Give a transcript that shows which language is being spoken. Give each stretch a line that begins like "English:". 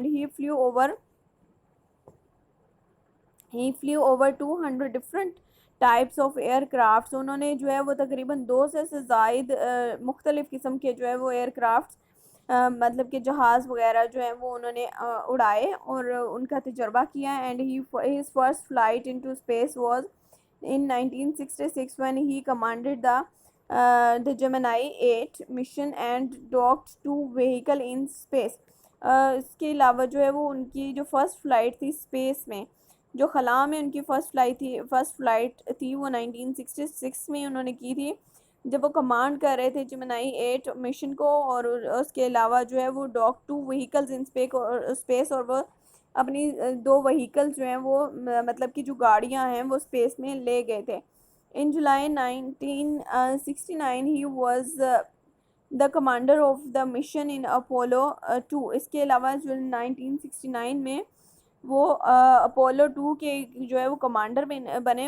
English: And he flew over 200 different types of aircrafts.
Urdu: انہوں نے جو ہے وہ تقریباً 200 سے زائد مختلف قسم کے جو ہے وہ ایئر کرافٹس، مطلب کہ جہاز وغیرہ جو ہیں وہ انہوں نے اڑائے اور ان کا تجربہ کیا.
English: And his first flight into space was in 1966 when he commanded the Gemini 8 mission and docked 2 vehicle in space.
Urdu: اس کے علاوہ جو ہے وہ ان کی جو فرسٹ فلائٹ تھی اسپیس میں، جو خلا میں ان کی فرسٹ فلائٹ تھی وہ 1966 میں انہوں نے کی تھی، جب وہ کمانڈ کر رہے تھے جیمنائی 8 مشن کو. اور اس کے علاوہ جو ہے وہ
English: dock 2 vehicles in space,
Urdu: اور وہ اپنی 2 وہیکل جو ہیں وہ مطلب کہ جو گاڑیاں ہیں وہ اسپیس میں لے گئے تھے.
English: In July 1969 he was the commander of the mission in Apollo 2.
Urdu: इसके अलावा जो 1969 में وہ اپولو 2 کے جو ہے وہ کمانڈر بنے.